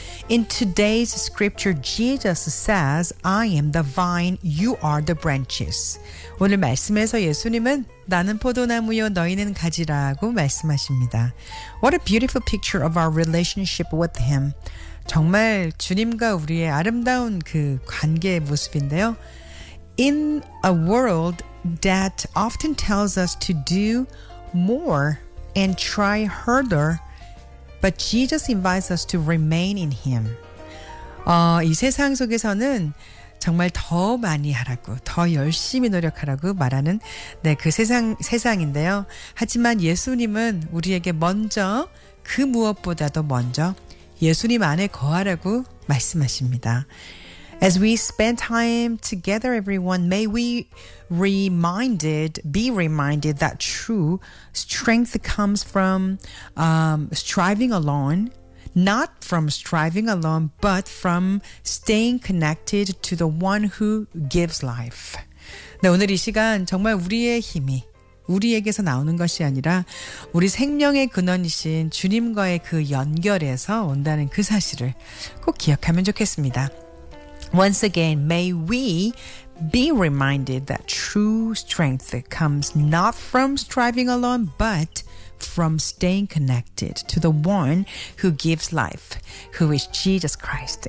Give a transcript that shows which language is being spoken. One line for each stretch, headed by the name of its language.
English: In today's scripture, Jesus says, I am the vine, you are the branches.
Korean: 오늘 말씀에서 예수님은 나는 포도나무요 너희는 가지라고 말씀하십니다.
English: What a beautiful picture of our relationship with him.
Korean: 정말 주님과 우리의 아름다운 그 관계의 모습인데요.
English: In a world that often tells us to do more and try harder, but Jesus invites us to remain in him.
Korean: 이 세상 속에서는 정말 더 많이 하라고, 더 열심히 노력하라고 말하는 네, 그 세상인데요. 하지만 예수님은 우리에게 먼저 그 무엇보다도 먼저 예수님 안에 거하라고 말씀하십니다.
English: As we spend time together, everyone, may we be reminded that true strength comes from striving alone, not from striving alone, but from staying connected to the one who gives life.
Korean: 네, 오늘 이 시간 정말 우리의 힘이 우리에게서 나오는 것이 아니라 우리 생명의 근원이신 주님과의 그 연결에서 온다는 그 사실을 꼭 기억하면 좋겠습니다.
English: Once again, may we be reminded that true strength comes not from striving alone, but from staying connected to the one who gives life, who is Jesus Christ.